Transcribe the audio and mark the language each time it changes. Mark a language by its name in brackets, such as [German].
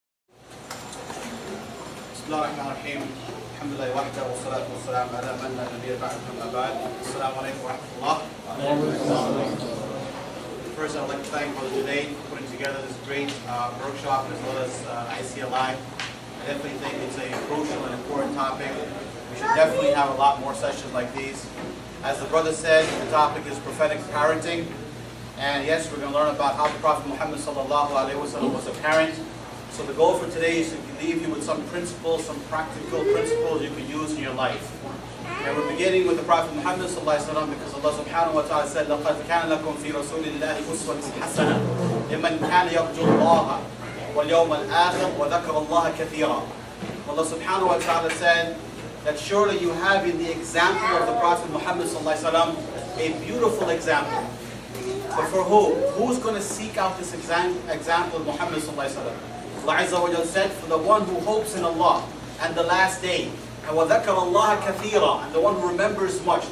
[Arabic] بسم الله الرحمن الرحيم الحمد لله وحده والصلاة والسلام على من لا نبي بعده أما بعد السلام عليكم ورحمة الله. [English] First, I would like to thank Brother Junaid for putting together this great workshop as well as ICLI. I definitely think it's a crucial and important topic. We should definitely have a lot more sessions like these. As the brother said, the topic is prophetic parenting. And yes, we're going to learn about how the Prophet Muhammad sallallahu alaihi wasallam was a parent. So the goal for today is to leave you with some principles, some practical principles you can use in your life. And we're beginning with the Prophet Muhammad sallallahu alaihi wasallam because Allah subhanahu wa ta'ala said, [Arabic] لَقَدْ كَانَ لَكُمْ فِي رَسُولِ اللَّهِ أُسْوَةٌ حَسَنَةٌ لِمَنْ كَانَ يَرْجُو اللَّهَ وَالْيَوْمَ الْآخِرَ وَذَكَرَ اللَّهَ كَثِيرًا. [English] Allah subhanahu wa ta'ala said that surely you have in the example of the Prophet Muhammad sallallahu alaihi wasallam a beautiful example. But for who? Who's going to seek out this example of Muhammad sallallahu alaihi wasallam? Allah Azza wa Jalla said, for the one who hopes in Allah and the last day, and [Arabic] وَذَكَرَ اللَّهَ كَثِيرًا, [English] and the one who remembers much.